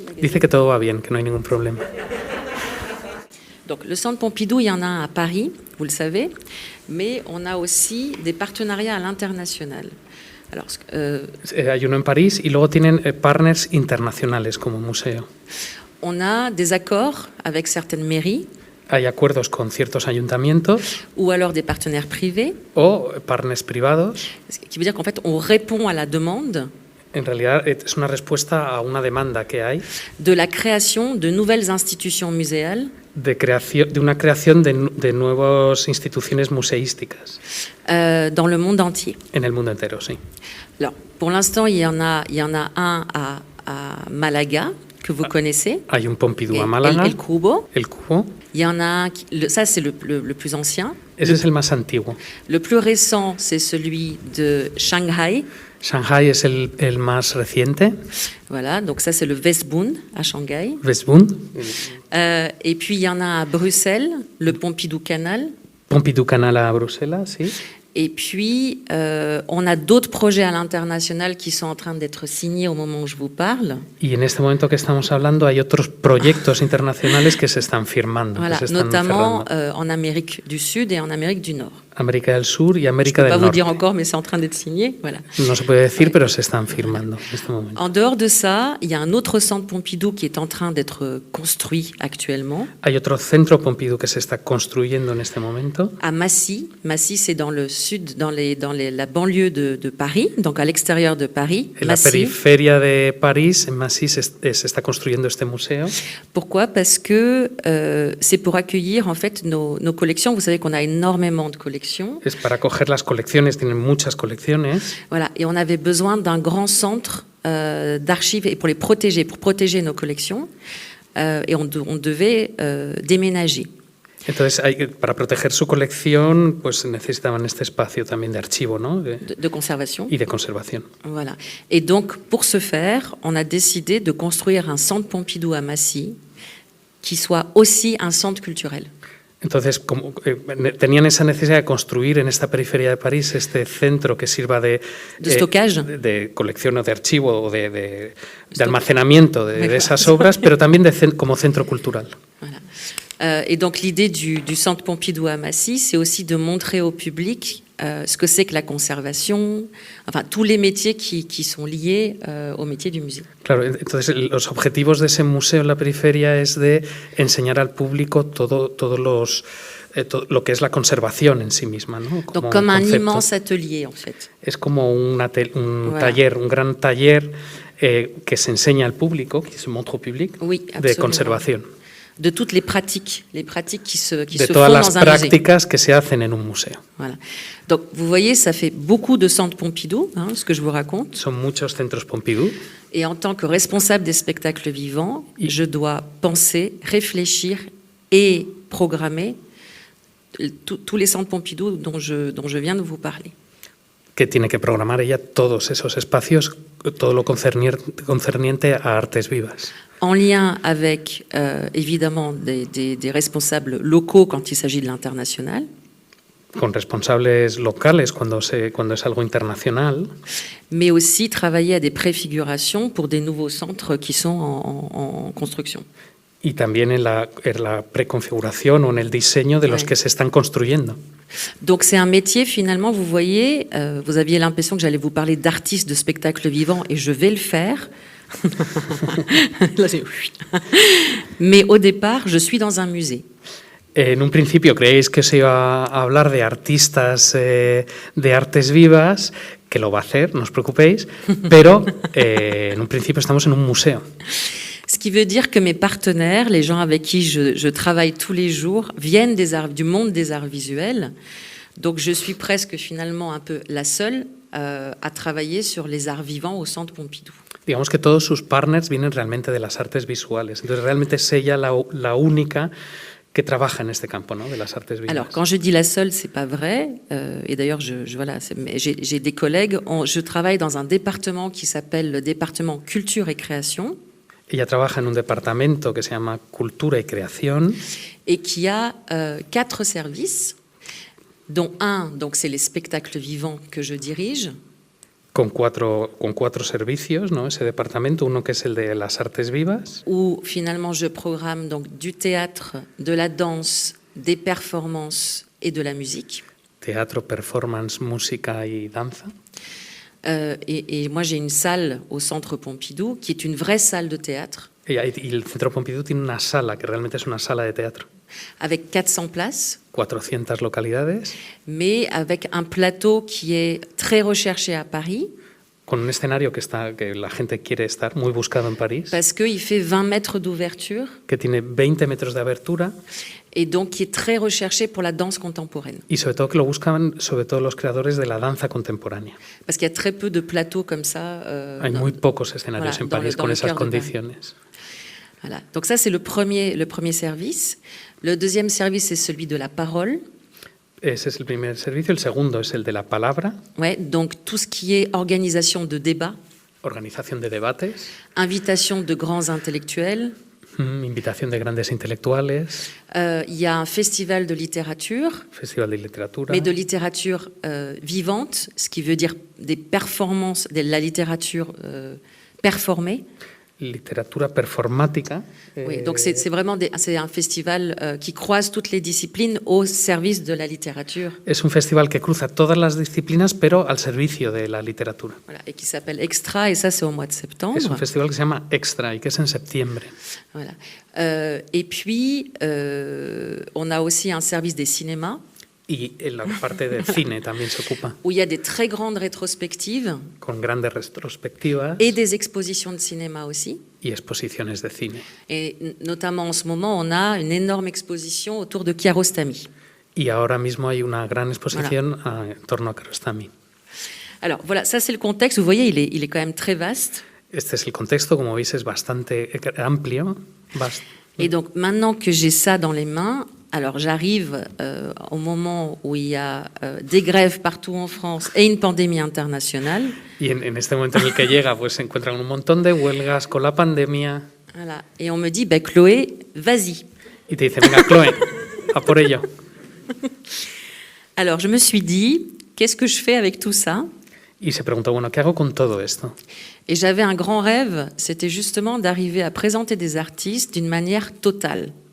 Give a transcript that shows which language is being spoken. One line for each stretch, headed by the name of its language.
Spanish: Dice que todo va bien, que no hay ningún problema.
French: Donc le Centre Pompidou, il y en a un à Paris, vous le savez, mais on a aussi des partenariats à l'international. Alors,
Spanish: hay uno en París y luego tienen partners internacionales como museo.
French: On a des accords avec certaines mairies.
Spanish: Hay acuerdos con ciertos ayuntamientos.
French: Ou alors des partenaires privés.
Spanish: O partners privados.
French: Ce qui veut dire qu'en fait, on répond à la demande.
Spanish: En realidad es una respuesta a una demanda que hay.
French: De la création de nouvelles institutions muséales.
Spanish: De una creación de nuevas instituciones museísticas.
French: Dans le monde entier.
Spanish: En el mundo entero, sí.
French: Alors, pour l'instant, il y en a un à Malaga, que vous connaissez.
Spanish: Hay un Pompidou a Málaga. El Cubo. El Cubo.
French: Il y en a un, ça c'est le plus ancien.
Spanish: Ese es el más antiguo.
French: Le plus récent, c'est celui de Shanghai.
Spanish: Shanghai es el más reciente.
French: Voilà, donc ça c'est le Westbund à Shanghai.
Spanish: Westbund.
French: Et puis il y en a à Bruxelles, le Pompidou Canal.
Spanish: Pompidou Canal à Bruxelles, sí.
French: Et puis, on a d'autres projets à l'international qui sont en train d'être signés au moment où je vous parle.
Spanish: Y en este momento que estamos hablando hay otros proyectos internacionales que se están firmando.
French: Voilà,
Spanish: que se están
French: notamment en Amérique du Sud et en Amérique du Nord.
Spanish: América del Sur y América del Norte.
French: Je ne peux pas vous dire encore, mais c'est en train d'être signé. Voilà.
Spanish: No se puede decir, pero se están firmando en este momento.
French: En dehors de ça, il y a un autre centre Pompidou qui est en train d'être construit actuellement.
Spanish: Hay otro centro Pompidou que se está construyendo en este momento.
French: À Massy. Massy, c'est dans le sud, dans la banlieue de Paris, donc à l'extérieur de Paris.
Spanish: En la periferia de París, en Massy, se está construyendo este museo.
French: Pourquoi? Parce que c'est pour accueillir en fait nos collections. Vous savez qu'on a énormément de collections.
Spanish: Es para acoger las colecciones, tienen muchas colecciones.
French: Voilà, et on avait besoin d'un grand centre d'archives et pour protéger nos collections, et on devait déménager.
Spanish: Entonces, para proteger su colección, pues necesitaban este espacio también de archivo, ¿no?
French: De conservation.
Spanish: Y de conservación.
French: Voilà. Et donc, pour ce faire, on a décidé de construire un centre Pompidou à Massy qui soit aussi un centre culturel.
Spanish: Entonces, como, tenían esa necesidad de construir en esta periferia de París este centro que sirva de
French: stockage,
Spanish: de colección o de archivo o de almacenamiento de esas obras, pero también como centro cultural.
French: Voilà. Et donc l'idée du centre Pompidou à Massy, c'est aussi de montrer au public ce que c'est que la conservation, enfin tous les métiers qui sont liés au métier du musée.
Spanish: Claro, entonces los objetivos de ese museo en la periferia es de enseñar al público todo lo que es la conservación en sí misma, ¿no?
French: Donc comme un immense atelier en fait.
Spanish: Es como un taller, un gran taller que se enseña al público,
French: qui se montre au public, Oui,
Spanish: de conservación.
French: De toutes les pratiques qui se
Spanish: De
French: font
Spanish: todas las
French: dans un musée.
Spanish: prácticas que se hacen en un museo.
French: Voilà. Donc vous voyez, ça fait beaucoup de centres Pompidou, ce que je vous raconte.
Spanish: Son muchos centros Pompidou.
French: Et en tant que responsable des spectacles vivants, je dois penser, réfléchir et programmer tous les centres Pompidou dont je viens de vous parler.
Spanish: Que tiene que programar ella todos esos espacios, todo lo concerniente a artes vivas.
French: En lien avec, évidemment, des responsables locaux quand il s'agit de l'international.
Spanish: Con responsables locales cuando es algo internacional.
French: Mais aussi travailler à des préfigurations pour des nouveaux centres qui sont en construction.
Spanish: Y también en la preconfiguración o en el diseño de los que se están construyendo.
French: Donc c'est un métier, finalement, vous voyez, vous aviez l'impression que j'allais vous parler d'artistes de spectacle vivant, et je vais le faire. Mais au départ, je suis dans un musée.
Spanish: En un principio creéis que se iba a hablar de artistas de artes vivas, que lo va a hacer, no os preocupéis, pero en un principio estamos en un museo.
French: Ce qui veut dire que mes partenaires, les gens avec qui je travaille tous les jours, viennent du monde des arts visuels. Donc je suis presque finalement un peu la seule à travailler sur les arts vivants au Centre Pompidou.
Spanish: Digamos que todos sus partners vienen realmente de las artes visuales. Entonces realmente es ella la única que trabaja en este campo, ¿no? De las artes vivas.
French: Alors, quand je dis la seule, c'est pas vrai. Et d'ailleurs, voilà, j'ai des collègues. Je travaille dans un département qui s'appelle le département Culture et Création.
Spanish: Ella trabaja en un departamento que se llama Cultura y Creación.
French: Et qui a 4 services, dont un, donc c'est les spectacles vivants que je dirige.
Spanish: Con cuatro servicios, ¿no? Ese departamento, uno que es el de las artes vivas.
French: Où finalement je programme donc du théâtre, de la danse, des performances et de la musique.
Spanish: Teatro, performance, música y danza.
French: Et moi j'ai une salle au Centre Pompidou qui est une vraie salle de théâtre.
Spanish: Y el Centro Pompidou tiene una sala que realmente es una sala de teatro.
French: Avec 400 places.
Spanish: 400 localidades.
French: Mais avec un plateau qui est très recherché à Paris.
Spanish: Con un escenario que la gente quiere estar, muy buscado en París.
French: Parce qu'il fait 20 mètres d'ouverture.
Spanish: Que tiene 20 metros de abertura.
French: Et donc qui est très recherché pour la danse contemporaine.
Spanish: Y sobre todo que lo buscan sobre todo los creadores de la danza contemporánea.
French: Parce qu'il y a très peu de plateaux comme ça.
Spanish: Hay muy pocos escenarios en París con esas condiciones.
French: Voilà. Donc ça, c'est le premier service. Le deuxième service, c'est celui de la parole.
Spanish: Ese es el primer servicio. El segundo es el de la palabra.
French: Ouais, donc tout ce qui est organisation de débats.
Spanish: Organización de debates.
French: Invitation de grands intellectuels.
Spanish: Invitación de grandes intelectuales.
French: Il y a un festival de littérature.
Spanish: Festival de literatura.
French: Mais de littérature vivante, ce qui veut dire des performances, de la littérature performée.
Spanish: Literatura performática.
French: Oui, donc c'est vraiment c'est un festival qui croise toutes les disciplines au service de la littérature.
Spanish: Es un festival que cruza todas las disciplinas, pero al servicio de la literatura.
French: Voilà, et qui s'appelle Extra, et ça c'est au mois de septembre.
Spanish: Es un festival que se llama Extra y que es en septiembre.
French: Voilà. Et puis, on a aussi un service des cinémas.
Spanish: Y en la parte de cine también se ocupa.
French: Où il y a des très grandes rétrospectives.
Spanish: Con grandes retrospectivas.
French: Et des expositions de cinéma aussi.
Spanish: Y exposiciones de cine.
French: Et notamment en ce moment, on a une énorme exposition autour de Kiarostami.
Spanish: Y ahora mismo hay una gran exposición en torno a Kiarostami.
French: Alors voilà, ça c'est le contexte. Vous voyez, il est quand même très vaste.
Spanish: Este es el contexto, como veis, es bastante amplio.
French: Et donc maintenant que j'ai ça dans les mains, alors j'arrive au moment où il y a des grèves partout en France et une pandémie internationale.
Spanish: Y en este momento en el que llega, pues se encuentran un montón de huelgas con la pandemia.
French: Voilà. Et on me dit, Chloé, vas-y.
Spanish: Y te dice, venga, Chloé, a por ello.
French: Alors je me suis dit, qu'est-ce que je fais avec tout ça?
Spanish: Y se preguntó, bueno, ¿qué hago con todo esto?
French: Et j'avais un grand rêve, c'était justement d'arriver à présenter des artistes d'une manière totale.